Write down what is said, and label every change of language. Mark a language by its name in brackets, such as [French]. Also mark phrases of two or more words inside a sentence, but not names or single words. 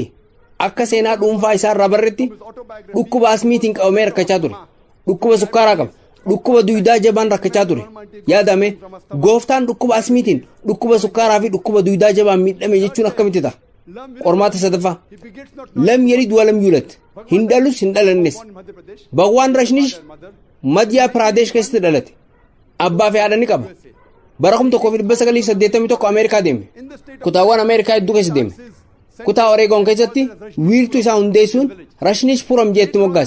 [Oromo] Akka seenaa dhuunfaa isaa irraa barreetti dhukkuba asmiitiin qabamee rakkachaa ture. Dhukkuba sukkaaraa qaba. Dhukkuba duydaa jabaan rakkachaa ture. Yaadame gooftaan dhukkuba asmiitiin dhukkuba sukkaaraa fi dhukkuba duydaa jabaan miidhame jechuun akkamitti ta'a? Qormaata sadaffaa [Arabic] لم يلد ولم يولد [Oromo] hin dhalus hin dhalannes. Bhagwaan Rashinish Madhya Pradesh keessatti dhalate. Abbaa fi haadha ni qaba. Bara 1981 Ameerikaa deeme. Kutaawwan Ameerikaa hedduu keessa deeme. Kutaa Oregon keessatti wiirtuu isaa hundeessuun Rashinish Puram jeetti moggaase.